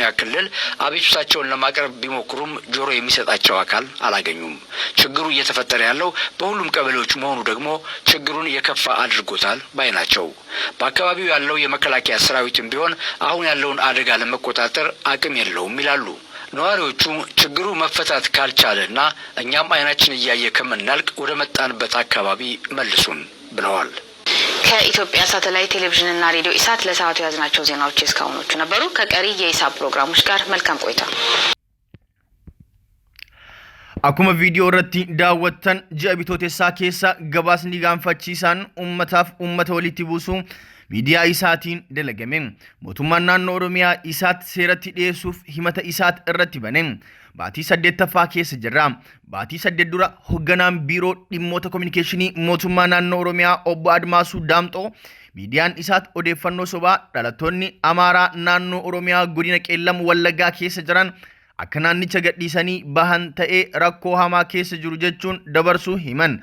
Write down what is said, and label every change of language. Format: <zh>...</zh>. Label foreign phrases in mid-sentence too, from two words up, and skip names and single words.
<am>ክልል አቤቱታቸውን ለማቅረብ ቢሞክሩም ጆሮ የሚሰጣቸው አካል አላገኙም። ችግሩ እየተፈጠረ ያለው በሁሉም ቀበሌዎች መሆኑ ደግሞ ችግሩን የከፋ አድርጎታል ባይ ናቸው። በአካባቢው ያለው የመከላከያ ሰራዊትም ቢሆን አሁን ያለውን አደጋ ለመቆጣጠር አቅም የለውም ይላሉ። ነዋሪዎቹ ችግሩ መፈታት ካልቻለና እኛም አይናችን እያየ ከምናልቅ ወደ መጣንበት አካባቢ መልሱን ብለዋል። ከኢትዮጵያ ሳተላይት ቴሌቪዥን እና ሬዲዮ ኢሳት ለሰዓቱ ያዝናቸው ዜናዎች እስካሁኖቹ ነበሩ። ከቀሪ የኢሳት ፕሮግራሞች ጋር መልካም ቆይታ።</am> <om>Akkuma viidiyoo irratti daawwattan ji'a bitootessaa keessa gabaasni gaanfachiisaan uummata walitti buusuu miidiyaa isaatiin dalagame. Mootummaan naannoo Oromiyaa isaatti seeratti dhiyeessuuf himata isaat irratti bane. Baatii 8ffaa keessa jirra. Baatii 8 dura hoogganaan biiroo dhimmoota kominikeeshinii mootummaa naannoo Oromiyaa obbo Admaasuu Daamxoo miidiyaan isaat odeeffannoo sobaa dhalattoonni Amaaraa naannoo Oromiyaa godina Qeellam Wallaggaa keessa jiran akka naannicha gadhiisanii bahan ta'ee rakkoo hamaa keessa jiru jechuun dabarsuu himan.</om>